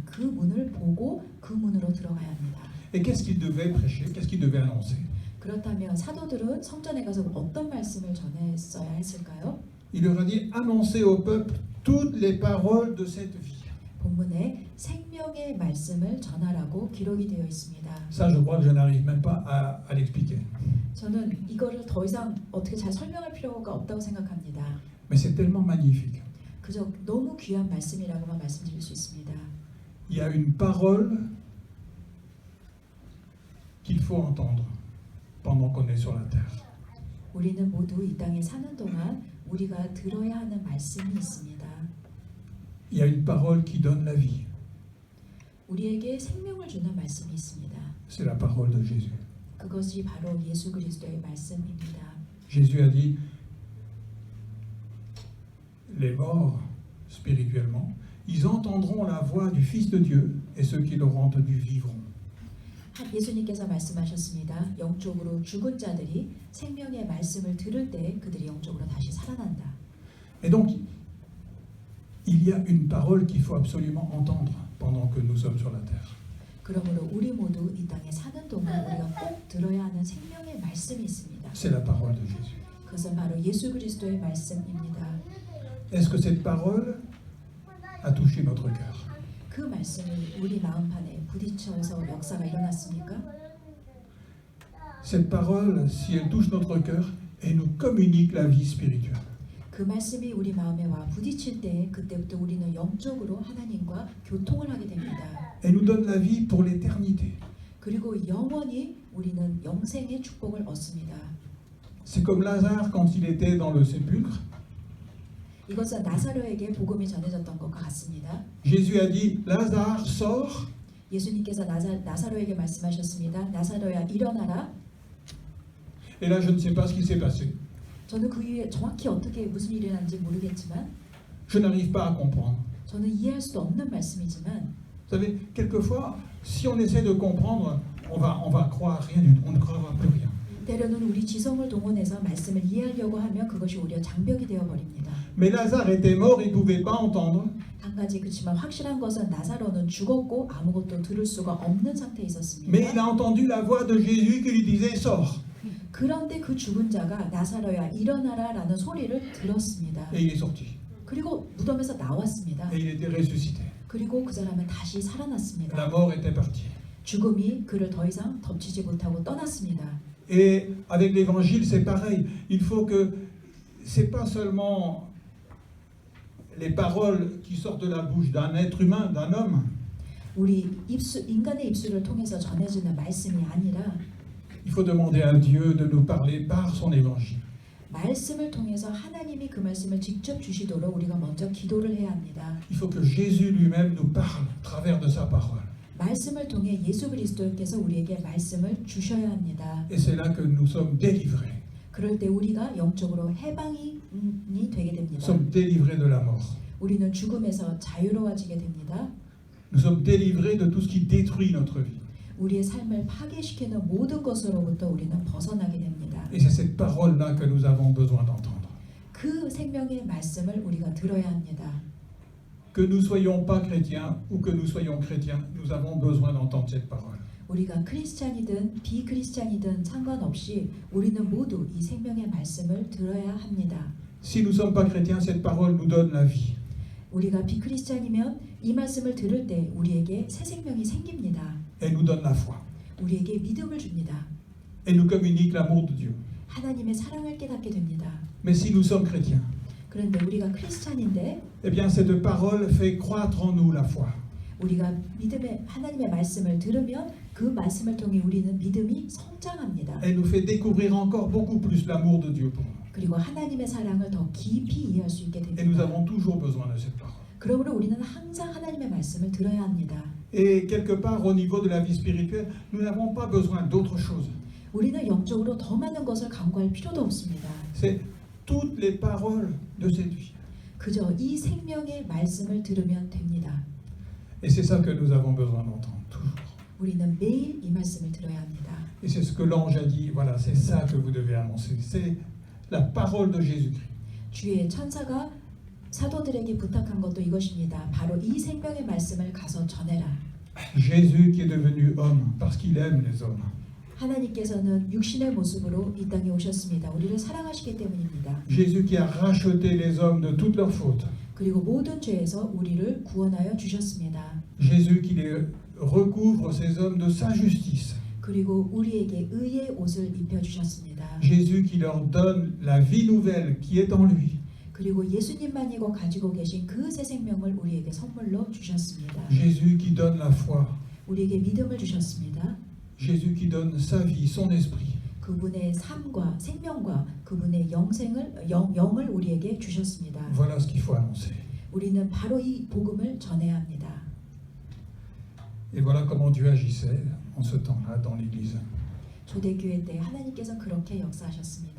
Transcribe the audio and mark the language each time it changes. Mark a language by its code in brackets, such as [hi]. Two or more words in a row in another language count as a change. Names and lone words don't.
[ko] 그 문을 보고 그 문으로 들어가야 합니다. [fr] Et qu'est-ce qu'il devait prêcher? Qu'est-ce qu'il devait annoncer? [ko] 그렇다면 사도들은 성전에 가서 어떤 말씀을 전했어야 했을까요? [fr] Il leur a dit, annoncez au peuple toutes les paroles de cette vie. [ko] 본문에 생명의 말씀을 전하라고 기록이 되어 있습니다. [fr] Ça, je crois que je n'arrive même pas à l'expliquer. [ko] 저는 이거를 더 이상 어떻게 잘 설명할 필요가 없다고 생각합니다. [fr] Mais c'est tellement magnifique. [ko] 그저 너무 귀한 말씀이라고만 말씀드릴 수 있습니다. [fr] Il y a une parole qu'il faut entendre pendant qu'on est sur la terre. [ko] 우리는 모두 이 땅에 사는 동안 우리가 들어야 하는 말씀이 있습니다. [fr] Il y a une parole qui donne la vie. [ko] 우리에게 생명을 주는 말씀이 있습니다. [fr] C'est la parole de Jésus. [ko] 그것이 바로 예수 그리스도의 말씀입니다. [fr] Jésus a dit, les morts, spirituellement, ils entendront la voix du Fils de Dieu et ceux qui l'auront entendu vivront. [ko] 예수님께서 말씀하셨습니다. 영적으로 죽은 자들이 생명의 말씀을 들을 때 그들이 영적으로 다시 살아난다. [fr] Et donc, il y a une parole qu'il faut absolument entendre pendant que nous sommes sur la terre. [ko] 그러므로 우리 모두 이 땅에 사는 동안 우리가 꼭 들어야 하는 생명의 말씀이 있습니다. [fr] C'est la parole de Jésus. [ko] 그것은 바로 예수 그리스도의 말씀입니다. [fr] Est-ce que cette parole a touché notre cœur? [ko] 그 말씀이 우리 마음판에 부딪혀서 역사가 일어났습니까? [fr] Cette parole, si elle touche notre cœur, elle nous communique la vie spirituelle. [ko] 그 말씀이 우리 마음에 와 부딪힐 때 그때부터 우리는 영적으로 하나님과 교통을 하게 됩니다. [fr] Elle nous donne la vie pour l'éternité. [ko] 그리고 영원히 우리는 영생의 축복을 얻습니다. [fr] C'est comme Lazare quand il était dans le sépulcre. [ko] 이것은 나사로에게 복음이 전해졌던 것과 같습니다. [fr] Jésus a dit, Lazare, sors. [ko] 예수님께서 나사로에게 말씀하셨습니다. 나사로야 일어나라. [fr] Et là, je ne sais pas ce qui s'est passé. [ko] 저는 그 이후에 정확히 어떻게 무슨 일이 일어났는지 모르겠지만 [fr] Je n'arrive pas à comprendre. [ko] 저는 이해할 수도 없는 말씀이지만 [fr] Vous savez, quelquefois, si on essaie de comprendre, on va croire rien du tout, on ne croira plus rien. [ko] 때로는 우리 지성을 동원해서 말씀을 이해하려고 하면 그것이 오히려 장벽이 되어버립니다. [fr] Mais Lazare était mort, il ne pouvait pas entendre. [ko] 한 가지 그렇지만 확실한 것은 나사로는 죽었고 아무것도 들을 수가 없는 상태에 [fr] Mais il [ko] 있었습니다. [fr] a entendu la voix de Jésus qui lui disait, sors. [ko] 그런데 그 죽은 자가 나사로야 일어나라 라는 소리를 들었습니다. [fr] Et il est sorti. [ko] 그리고 무덤에서 나왔습니다. [fr] Et il était ressuscité. [ko] 그리고 그 사람은 다시 [fr] La [ko] 살아났습니다. [fr] mort était partie. [ko] 죽음이 그를 더 이상 덮치지 못하고 떠났습니다. [fr] Et avec l'évangile, c'est pareil. Il faut que c'est pas seulement les paroles qui sortent de la bouche d'un être humain, d'un homme. [ko] 우리 인간의 입술을 통해서 전해지는 말씀이 아니라 [fr] Il faut demander à Dieu de nous parler par son évangile. [ko] 말씀을 통해서 하나님이 그 말씀을 직접 주시도록 우리가 먼저 기도를 해야 합니다. [fr] Il faut que Jésus lui-même nous parle à travers de sa parole. [ko] 말씀을 통해 예수 그리스도께서 우리에게 말씀을 주셔야 합니다. [fr] Et c'est là que nous sommes délivrés. [ko] 그럴 때 우리가 영적으로 해방이 되게 [fr] Nous [ko] 됩니다. [fr] sommes délivrés de la mort. [ko] 우리는 죽음에서 자유로워지게 됩니다. [fr] Nous sommes délivrés de tout ce qui détruit notre vie. [ko] 우리의 삶을 파괴시키는 모든 것으로부터 우리는 벗어나게 됩니다. [fr] Et c'est cette parole-là que nous avons besoin d'entendre. [ko] 그 생명의 말씀을 우리가 들어야 합니다. [fr] Que nous soyons pas chrétiens ou que nous soyons chrétiens, nous avons besoin d'entendre cette parole. [ko] 우리가 크리스찬이든 비크리스찬이든 상관없이 우리는 모두 이 생명의 말씀을 들어야 합니다. [fr] Si nous ne sommes pas chrétiens, cette parole nous donne la vie. [ko] 우리가 비크리스찬이면 이 말씀을 들을 때 우리에게 새 생명이 생깁니다. [fr] Elle nous donne la foi. [ko] 우리에게 믿음을 줍니다. [fr] Elle nous communique l'amour de Dieu. [ko] 하나님의 사랑을 깨닫게 됩니다. [fr] Mais si nous sommes chrétiens, [ko] 그런데 우리가 크리스찬인데 [fr] eh bien cette parole fait croître en nous la foi. [ko] 우리가 믿음의 하나님의 말씀을 들으면 그 말씀을 통해 우리는 믿음이 성장합니다. [fr] Elle nous fait découvrir encore beaucoup plus l'amour de Dieu pour nous. [ko] 그리고 하나님의 사랑을 더 깊이 이해할 수 있게 [fr] Et nous [ko] 됩니다. [fr] avons toujours besoin de cette parole. [ko] 그러므로 우리는 항상 하나님의 말씀을 들어야 합니다. [fr] Et quelque part au niveau de la vie spirituelle, nous n'avons pas besoin d'autre chose. [ko] 우리는 영적으로 더 많은 것을 강구할 필요도 없습니다. [fr] C'est toutes les paroles de cette vie. [ko] 그저 이 생명의 말씀을 들으면 됩니다. [fr] Et c'est ça que nous avons besoin d'entendre toujours. 우리는 매일 이 말씀을 들어야 합니다. Et c'est ce que l'ange a dit, voilà, c'est ça que vous devez annoncer. C'est la parole de Jésus-Christ. [ko] 주의 천사가 사도들에게 부탁한 것도 이것입니다. 바로 이 생명의 말씀을 가서 전해라. [fr] Jésus qui est devenu homme parce qu'il aime les hommes. [ko] 하나님께서는 육신의 모습으로 이 땅에 오셨습니다. 우리를 사랑하시기 때문입니다. [fr] Jésus qui a racheté les hommes de toutes leurs fautes. [ko] 그리고 모든 죄에서 우리를 구원하여 주셨습니다. [fr] Jésus qui les recouvre ces hommes de sa justice. [ko] 그리고 우리에게 의의 옷을 입혀 주셨습니다. [fr] Jésus qui leur donne la vie nouvelle qui est en lui. [ko] 그리고 예수님만이 가지고 계신 그 새 생명을 우리에게 선물로 주셨습니다. [fr] Jésus qui donne la foi. [ko] 우리에게 믿음을 주셨습니다. [fr] Jésus qui donne sa vie, son esprit. [ko] 그분의 삶과 생명과 그분의 영을 우리에게 주셨습니다. [fr] Voilà ce qu'il faut annoncer. [ko] 우리는 바로 이 복음을 전해야 합니다. [fr] Et voilà comment Dieu agissait en ce temps-là dans l'Église. [ko] 초대교회 때 하나님께서 그렇게 역사하셨습니다.